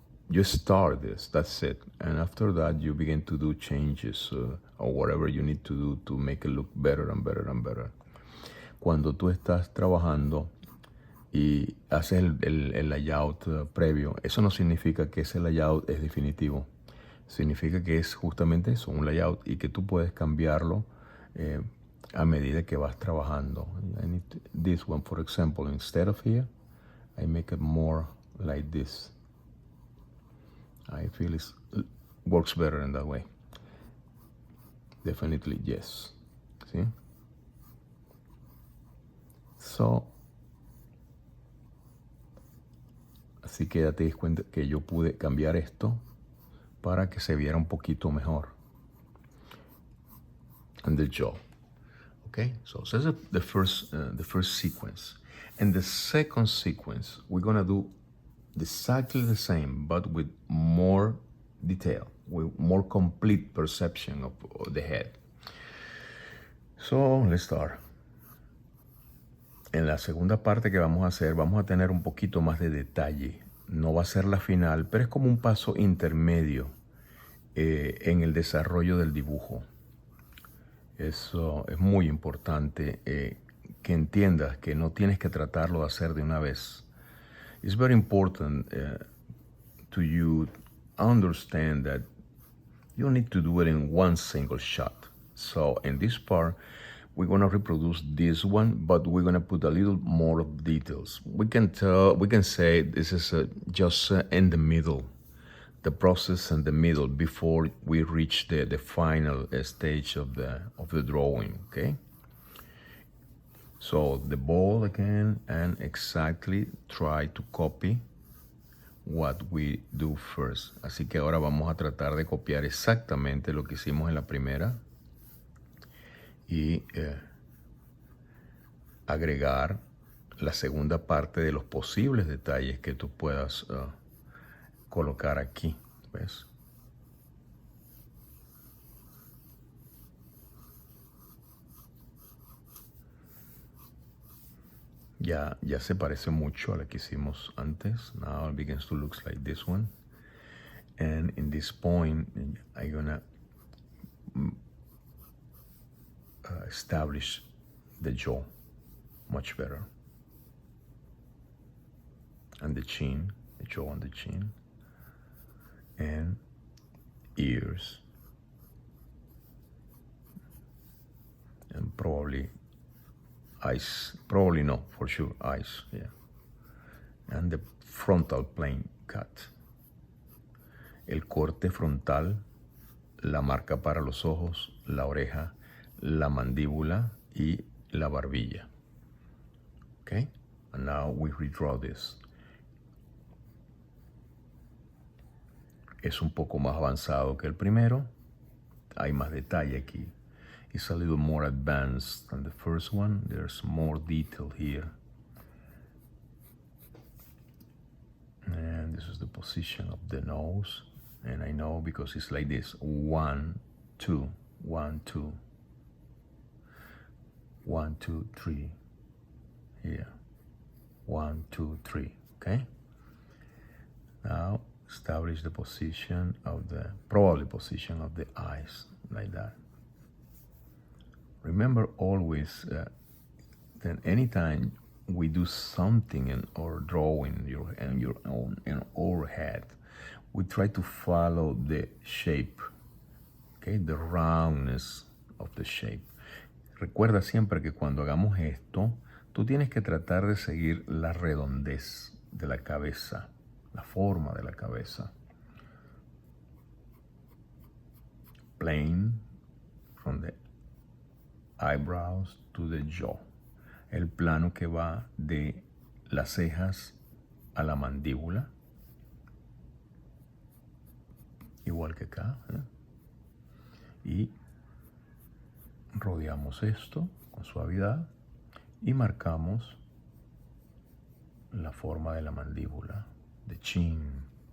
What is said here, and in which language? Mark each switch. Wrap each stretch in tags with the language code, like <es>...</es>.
<en>You start this, that's it, and after that you begin to do changes or whatever you need to do to make it look better and better and better.</en> <es>Cuando tú estás trabajando y haces el layout previo, eso no significa que ese layout es definitivo. Significa que es justamente eso, un layout, y que tú puedes cambiarlo a medida que vas trabajando.</es> <en>I need this one, for example, instead of here, I make it more like this. I feel it works better in that way. Definitely yes. See?</en> <es>So, así que ya te das cuenta que yo pude cambiar esto para que se viera un poquito mejor.</es> <en>And the jaw. Okay, so that's the first sequence. And the second sequence, we're gonna do exactly the same, but with more detail, with more complete perception of the head. So let's start.</en> <es>En la segunda parte que vamos a hacer, vamos a tener un poquito más de detalle. No va a ser la final, pero es como un paso intermedio en el desarrollo del dibujo. Eso es muy importante que entiendas que no tienes que tratarlo de hacer de una vez.</es> <en>It's very important to you understand that you need to do it in one single shot. So in this part, we're gonna reproduce this one, but we're gonna put a little more of details. We can say this is just in the middle, the process in the middle before we reach the final stage of the drawing. Okay. So the ball again, and exactly try to copy what we do first.</en> <es>Así que ahora vamos a tratar de copiar exactamente lo que hicimos en la primera y agregar la segunda parte de los posibles detalles que tú puedas colocar aquí, ¿ves? Ya se parece mucho a la que hicimos antes.</es> <en>Now it begins to look like this one. And in this point, I'm gonna establish the jaw much better. And the chin, the jaw and the chin. And ears. And probably eyes, probably no, for sure, eyes, yeah. And the frontal plane cut.</en> <es>El corte frontal, la marca para los ojos, la oreja, la mandíbula y la barbilla. Okay?</es> <en>And now we redraw this.</en> <es>Es un poco más avanzado que el primero. Hay más detalle aquí.</es> <en>It's a little more advanced than the first one. There's more detail here. And this is the position of the nose. And I know because it's like this. 1, 2, 1, 2. 1, 2, 3. Here. 1, 2, 3. Okay? Now establish the position of the, probably position of the eyes, like that. Remember always that anytime we do something in or drawing your own in our head, we try to follow the shape, okay, the roundness of the shape.</en> <es>Recuerda siempre que cuando hagamos esto, tú tienes que tratar de seguir la redondez de la cabeza, la forma de la cabeza.</es> <en>Plane from the eyebrows to the jaw.</en> <es>El plano que va de las cejas a la mandíbula. Igual que acá. Y rodeamos esto con suavidad y marcamos la forma de la mandíbula,</es> <en>the chin.</en>